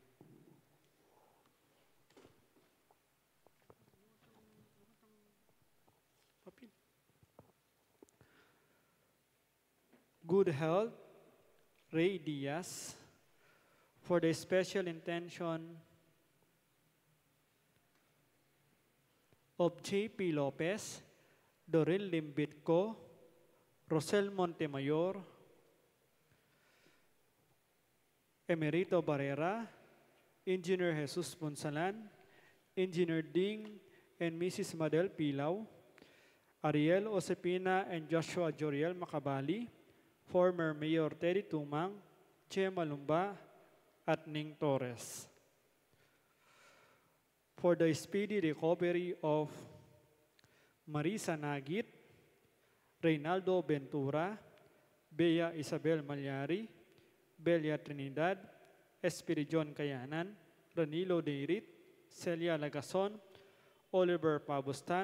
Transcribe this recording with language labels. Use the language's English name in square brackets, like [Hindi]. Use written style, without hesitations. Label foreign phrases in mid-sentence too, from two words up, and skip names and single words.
[English] Good health, Ray Diaz, for the special intention of J.P. Lopez, Doril Limbitco, Rosel Montemayor, Emerito Barrera, Engineer Jesus Ponsalan, Engineer Ding and Mrs. Madel Pilaw, Ariel Osepina and Joshua Joriel Makabali, former Mayor Teddy Tumang, Che Malumba, at Ning Torres. For the speedy recovery of Marisa Nagit, Reynaldo Ventura, Bea Isabel Malyari, Belia Trinidad, Espiridion Kayanan, Ranilo Deirit, Celia Lagason, Oliver Pabustan,